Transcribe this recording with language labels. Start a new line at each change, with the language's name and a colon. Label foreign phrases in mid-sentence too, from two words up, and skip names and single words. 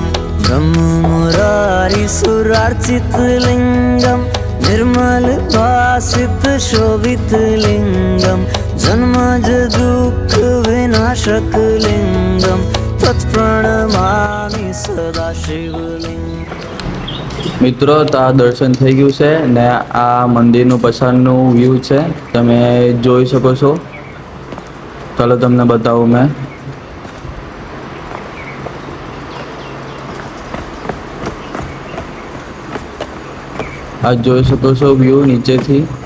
Sanskrit: ब्रह्म मुरारी सुरार्चित लिंगम, निर्मल भासित शोभित लिंगम, जन्मज दुःख विनाशक लिंगम, तत्प्रणमामि सदा शिवलिंगम.
Gujarati: મિત્રો, તો આ દર્શન થઈ ગયું છે ને આ મંદિરનું પછાડનું વ્યૂ છે, તમે જોઈ શકો છો. ચાલો તમને બતાવું મેં. આ જોઈ શકો છો વ્યૂ નીચેથી.